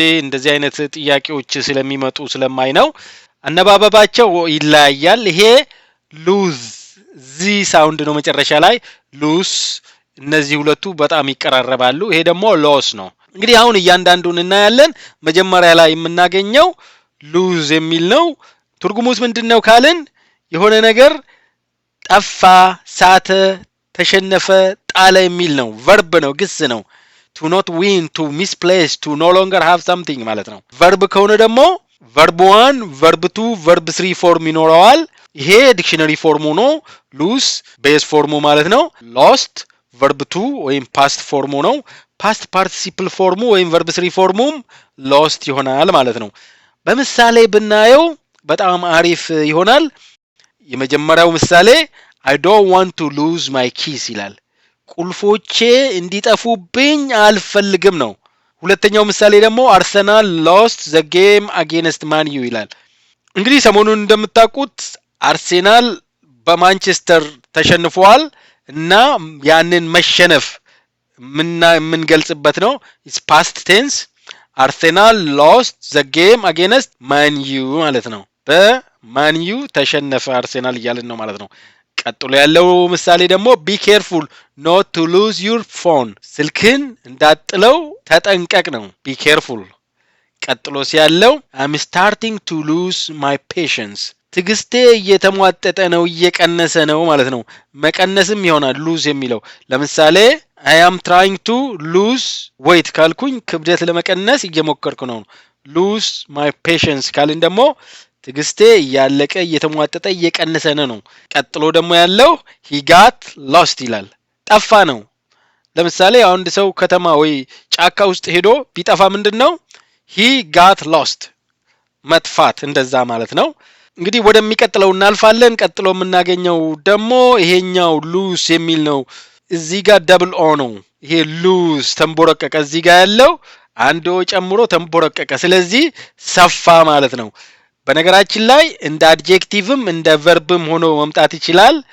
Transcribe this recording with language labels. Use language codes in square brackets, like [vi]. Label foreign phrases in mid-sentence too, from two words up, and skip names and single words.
[am] እንደዚህ አይነት ጥያቄዎች ስለሚመጡ ስለማይ ነው አነባበባቸው ይለያያል። ይሄ [en] lose z sound [am] ነው መጨረሻ ላይ ሉስ፣ እነዚህ ሁለቱ በጣም ይቀራረባሉ። ይሄ ደግሞ ሎስ ነው። እንግዲህ አሁን እያንዳንዱን እናያለን። መጀመሪያ ላይ የምናገኘው ሉዝ የሚል ነው። ትርጉሙስ ምንድነው ካልን የሆነ ነገር ጠፋ፣ ሳተ፣ ተሸነፈ፣ ጣለ የሚል ነው። ቨርብ ነው፣ ግስ ነው። [en] to not win, to misplace, to no longer have something [am] ማለት ነው። ቨርብ ከሆነ ደግሞ [en] verb 1 verb 2 verb 3 form [am] ይኖረዋል። ይሄ ዲክሽነሪ ፎርሙ ነው። ሉስ ቤዝ ፎርሙ ማለት ነው። [en] lost verb 2 [am] ወይም ፓስት ፎርሙ ነው። [en] past participle [am] ፎርሙ ወይም ቨርብ 3 ፎርሙም ሎስት ይሆናል ማለት ነው። በምሳሌ ብናየው በጣም አሪፍ ይሆናል። የመጀመሪያው ምሳሌ [en] I don't want to lose my keys [am] ይላል። ቁልፎቼ እንዲጠፉብኝ አልፈልግም ነው። ሁለተኛው ምሳሌ ደግሞ [en] Arsenal lost the game against Man U [am] ይላል። እንግዲህ ሰሞኑን እንደምታውቁት አርሴናል በማንቸስተር ተሸንፏል እና ያንን መሸነፍ የምንገልጽበት ነው። [en] it's past tense። Arsenal lost the game against Man U [am] ማለት ነው። በማን ዩ ተሸነፈ አርሴናል እያልን ነው ማለት ነው። ቀጥሎ ያለው ምሳሌ ደግሞ [en] be careful not to lose your phone [am] ስልክን እንዳጥለው ተጠንቀቅ ነው። [en] be careful። [am] ቀጥሎ ሲያለው I'm [en] starting to lose my patience [am] ትግስቴ እየተሟጠጠ ነው፣ እየቀነሰ ነው ማለት ነው። መቀነስም ይሆናል lose የሚለው። ለምሳሌ [en] I am trying to lose weight [am] ካልኩኝ ክብደት ለመቀነስ እየሞከርኩ ነው። [en] lose my patience [am] ካልን ደግሞ ትግስቴ እያለቀ እየተሟጠጠ እየቀነሰ ነው። ቀጥሎ ደግሞ ያለው [en] he got lost [am] ይላል። ጠፋ ነው። ለምሳሌ አንድ ሰው ከተማ ወይ ጫካ ውስጥ ሄዶ ቢጠፋ ምንድነው? [en] he got lost [am] መጥፋት እንደዛ ማለት ነው። እንግዲህ ወደሚቀጥለው እናልፋለን። ቀጥሎ የምናገኘው ደግሞ ይሄኛው ሉስ የሚል ነው። እዚህ ጋር [en] double o [am] ነው። ይሄ ሉስ ተንቦረቀቀ። እዚህ ጋር ያለው አንድ ኦ ጨምሮ ተንቦረቀቀ። ስለዚህ ሰፋ ማለት ነው። በነገራችን ላይ እንደ አድጀክቲቭም እንደ ቨርብም ሆኖ መምጣት ይችላል።